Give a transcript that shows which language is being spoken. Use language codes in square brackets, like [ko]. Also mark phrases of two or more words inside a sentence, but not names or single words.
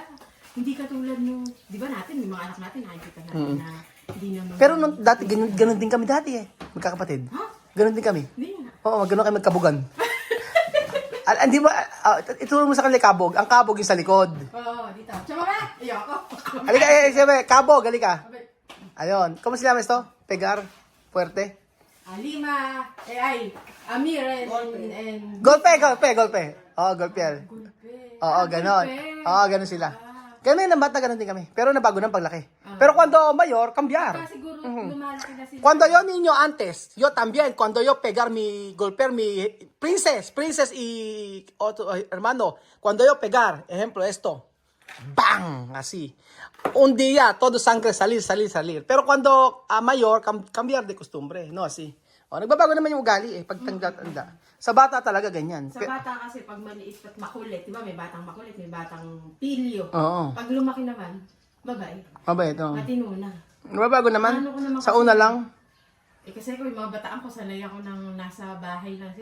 [tl] Hindi katulad nung, di ba natin, yung mga anak natin, nakikita natin na hindi naman. Pero nung dati, ganun din kami dati eh. Magkakapatid. Ha? Ganun din kami. Hindi nga. Oo, ganun kami magkabugan. Hindi ba, ituro mo sa kanila kabog. Ang kabog yung sa likod. Oo, dito. Tsaka ba? Ayoko. Halika, sabi, kabog, halika. Ayun. [es] ¿Cómo se llama esto? Pegar? Fuerte? Lima, Amir and Golpe. Oo, golpear. Gulpe. [tl] Oo, ganon. [es] Gulpe. [tl] Oo, ganon sila. Kami ng bata, ganon din kami. Pero nabago ng paglaki. [es] Pero cuando mayor, cambiar. [tl] Kaya siguro lumalaki na sila. [es] Cuando yo niño antes, yo también, cuando yo pegar mi, golpear mi princess y otro hermano, cuando yo pegar, ejemplo esto, bang, así. Un día, todo sangre salir. Pero cuando mayor, cambiar de costumbre, no así. [tl] O, nagbabago naman yung ugali eh, pag tanda. Sa bata talaga ganyan. Sa bata kasi pag maliit at makulit, di ba may batang makulit, may batang pilyo. Oo. Pag lumaki naman, babay. Mabait, oo. Matino na. Nagbabago naman. Ano ko naman Sa kasi- una lang. Kasi ko yung mga bataan ko, sanay ako ng nasa bahay lang sila.